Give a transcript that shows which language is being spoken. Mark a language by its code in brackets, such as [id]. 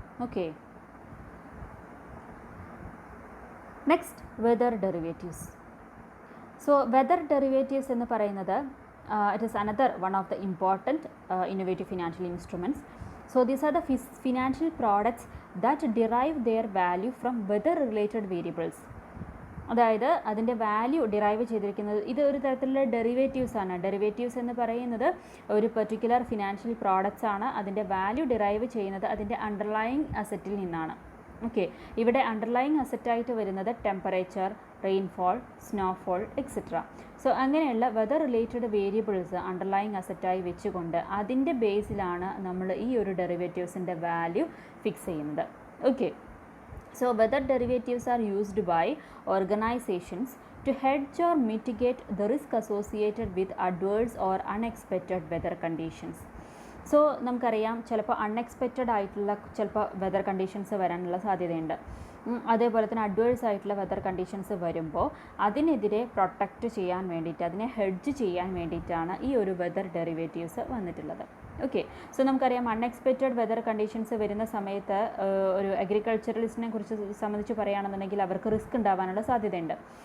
[en] Okay, next weather derivatives. So weather derivatives [ml] എന്ന് പറയുന്നത് [en] it is another one of the important innovative financial instruments. So these are the financial products that derive their value from weather related variables. [ml] അതായത് അതിൻ്റെ value derive ചെയ്തിരിക്കുന്നത് ഇത് ഒരു തരത്തിലുള്ള derivatives ആണ്. Derivatives എന്ന് പറയുന്നത് ഒരു പെർട്ടിക്കുലർ ഫിനാൻഷ്യൽ പ്രോഡക്റ്റ്സ് ആണ്. അതിൻ്റെ വാല്യൂ ഡിറൈവ് ചെയ്യുന്നത് അതിൻ്റെ അണ്ടർലൈയിങ് അസറ്റിൽ നിന്നാണ്. ഓക്കെ, ഇവിടെ അണ്ടർലൈയിങ് അസറ്റായിട്ട് വരുന്നത് temperature, rainfall, snowfall etcetera. So അങ്ങനെയുള്ള വെതർ റിലേറ്റഡ് വേരിയബിൾസ് അണ്ടർലൈയിങ് അസറ്റായി വെച്ചുകൊണ്ട് അതിൻ്റെ ബേസിലാണ് നമ്മൾ ഈ ഒരു ഡെറിവേറ്റീവ്സിൻ്റെ വാല്യൂ ഫിക്സ് ചെയ്യുന്നത്. [en] Okay, so weather derivatives are used by organizations to hedge or mitigate the risk associated with adverse or unexpected weather conditions. [ml] So നമുക്കറിയാം ചിലപ്പോൾ അൺഎക്സ്പെക്റ്റഡ് ആയിട്ടുള്ള ചിലപ്പോൾ വെതർ കണ്ടീഷൻസ് വരാനുള്ള സാധ്യതയുണ്ട്. അതേപോലെ തന്നെ അഡ്വേഴ്സ് ആയിട്ടുള്ള വെതർ കണ്ടീഷൻസ് വരുമ്പോൾ അതിനെതിരെ പ്രൊട്ടക്റ്റ് ചെയ്യാൻ വേണ്ടിയിട്ട്, അതിനെ ഹെഡ്ജ് ചെയ്യാൻ വേണ്ടിയിട്ടാണ് ഈ ഒരു വെതർ ഡെറിവേറ്റീവ്സ് വന്നിട്ടുള്ളത്. ഓക്കെ, സോ നമുക്കറിയാം അൺഎക്സ്പെക്റ്റഡ് വെതർ കണ്ടീഷൻസ് വരുന്ന സമയത്ത് ഒരു അഗ്രികൾച്ചറലിസ്റ്റിനെ കുറിച്ച് സംബന്ധിച്ച് പറയുകയാണെന്നുണ്ടെങ്കിൽ അവർക്ക് റിസ്ക് ഉണ്ടാവാനുള്ള സാധ്യതയുണ്ട്.